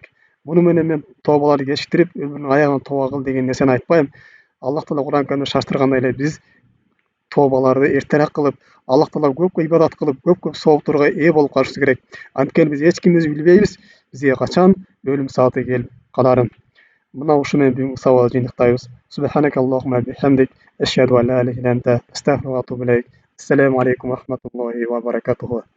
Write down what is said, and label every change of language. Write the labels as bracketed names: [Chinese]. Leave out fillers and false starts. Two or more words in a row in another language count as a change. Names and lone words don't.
[Kyrgyz] Муну менен мен тообаларды кечиктирип, өмүрүнүн аягында тооба кыл деген нерсени айтпайм. Аллах Таала Куран Каримде шаштыргандай эле биз тообаларды эртерээк кылып, Аллах Таала көп ибадат кылып, көп соопторго ээ болуп калышыбыз керек. Анткени биз эч кимибиз билбейбиз, бизге качан өлүм сааты келип каларын. Мына ушу менен бүгүнкү сабакты жыйынтыктайбыз. [Arabic] سبحانك اللهم وبحمدك، أشهد أن لا إله إلا أنت، أستغفرك وأتوب إليك. السلام عليكم ورحمة الله وبركاته.